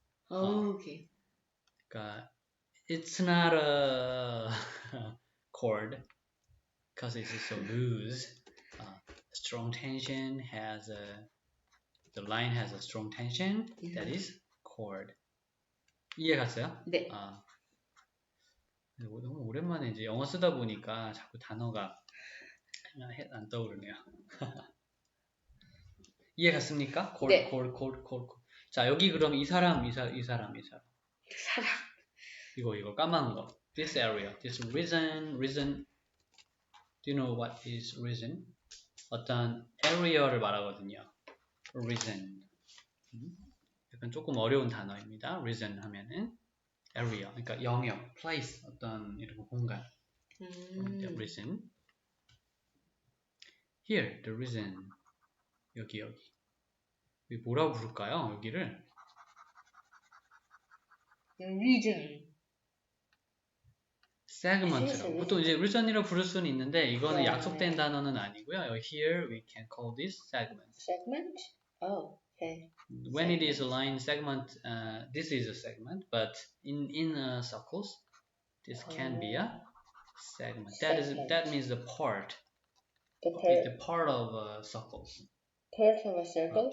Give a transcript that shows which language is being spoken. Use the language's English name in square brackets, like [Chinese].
[English] Okay. [Korean] 그러니까 [English] it's not a chord because it's so loose. Strong tension has the line has a strong tension. That is chord. [Korean] 이해 갔어요? 네. 너무 오랜만에 이제 영어 쓰다 보니까 자꾸 단어가 안 떠오르네요. 이해 갔습니까? chord, 네. chord. 자, 여기 그럼 이 사람. 사람. 이거 까만 거. [English] This area, this reason. Do you know what is reason? [Korean] 어떤 area를 말하거든요. reason. 약간 조금 어려운 단어입니다. reason 하면은 area, 그러니까 영역, place, 어떤 이런 공간. [English] The reason. Here, the reason. [Korean] 여기. 뭐라고 부를까요? 여기를? [English] The region. [Korean] segment라고. 보통 이제 reason이라고 부를 수는 있는데 이거는 약속된 단어는 아니고요. [English] Here we can call this segment. Segment? Oh, okay. When segment. It is a line segment, this is a segment, but in circles, this can be a segment. That means the part. The part of a circle. Part of a circle?